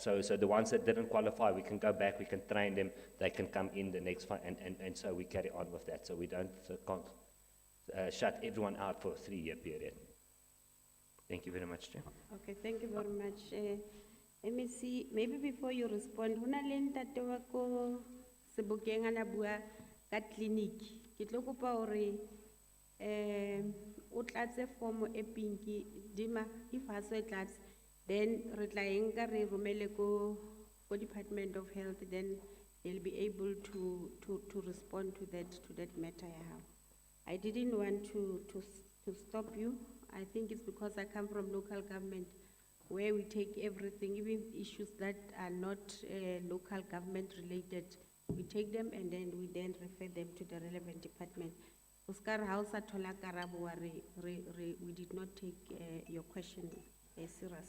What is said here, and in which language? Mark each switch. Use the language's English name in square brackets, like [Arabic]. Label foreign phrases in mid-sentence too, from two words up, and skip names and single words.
[English] So the ones that didn't qualify, we can go back, we can train them, they can come in the next one, and so we carry on with that. So we can't shut everyone out for a 3-year period. Thank you very much, Chair. Okay, thank you very much. Let me see, maybe before you respond, [Southern Sotho] hona le ntate wa ko Sebokeng a na bua ka clinic. Ke tlo kopa hore o tlatse form e pinki dima if ha se tlatse, then re tla e nka re romele ko Department of Health, [English] then they'll be able to respond to that matter [Southern Sotho] ya hao. [English] I didn't want to stop you. I think it's because I come from local government where we take everything, even issues that are not local government related, we take them and then we refer them to the relevant department. Oscar House Atola Karabua, we did not take your question serious.